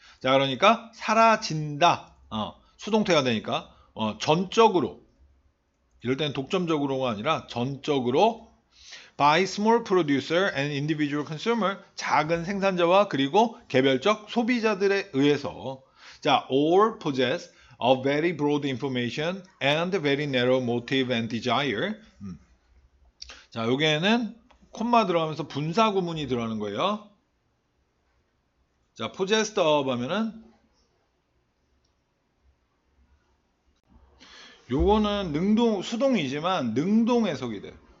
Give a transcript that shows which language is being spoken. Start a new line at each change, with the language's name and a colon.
Korean: 자, 그러니까 사라진다. 수동태가 되니까 전적으로, 이럴 때는 독점적으로가 아니라 전적으로
English: by small producer and individual consumer,
Korean: 작은 생산자와 그리고 개별적 소비자들에 의해서.
English: 자, all possess of very broad information and very narrow motive and desire.
Korean: 자, 여기에는 콤마 들어가면서 분사 구문이 들어가는 거예요. 자,
English: possessed of
Korean: 하면은 요거는 수동이지만 능동 해석이 돼.